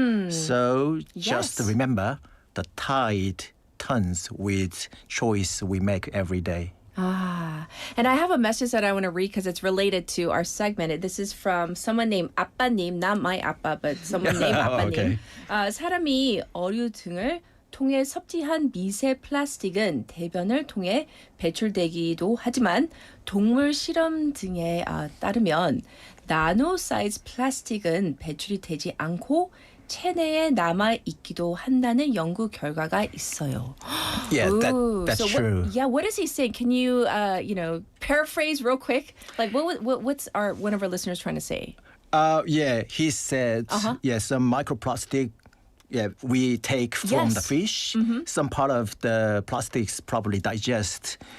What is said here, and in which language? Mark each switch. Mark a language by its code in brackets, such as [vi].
[en] So just remember, the tide turns with choice we make every day. And I have a message that I want to read because it's related to our segment. This is from someone named 아빠님, not my 아빠, but someone named 아빠님. [ko] 사람이 어류 등을 통해 섭취한 미세 플라스틱은 대변을 통해 배출되기도 하지만 동물 실험 등에 따르면 나노 사이즈 플라스틱은 배출이 되지 않고 체내에 남아 있기도 한다는 연구 결과가 있어요. [en] Yeah, that's true. What is he saying? Can you, paraphrase real quick? Like, what's one of our listeners trying to say? He said, some microplastic. Yeah, we take from the fish. Some part of the plastics probably digest.